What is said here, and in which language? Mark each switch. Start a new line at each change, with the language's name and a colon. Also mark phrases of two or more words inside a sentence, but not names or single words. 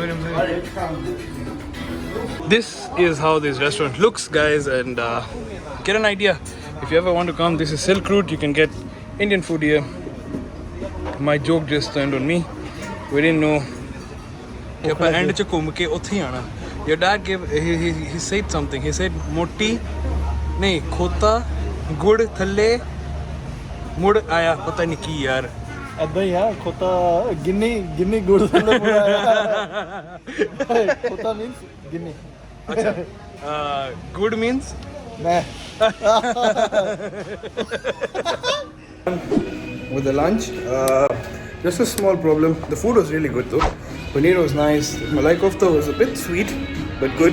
English: This is how this restaurant looks, guys, and get an idea. If you ever want to come, this is Silk Route. You can get Indian food here. My joke just turned on me. We didn't know. Your dad gave, he said something. He said, Moti,
Punjabi: ਨਹੀਂ, ਖੋਤਾ, ਗੁੜ, ਥੱਲੇ, ਮੁੜ ਆਇਆ, ਪਤਾ ਨਹੀਂ ਕੀ ਯਾਰ. ਐਦਾਂ ਹੀ ਹੈ ਖੋਤਾ ਗਿੰਨੀ ਗੁੜ ਥੱਲੇ ਮੁੜ ਆਇਆ ਖੋਤਾ means गिन्नी
English: Good means?
Punjabi: मैं
English: With the lunch, just a small problem. The food was really good though. Paneer was nice. Malai kofta was a bit sweet, but good.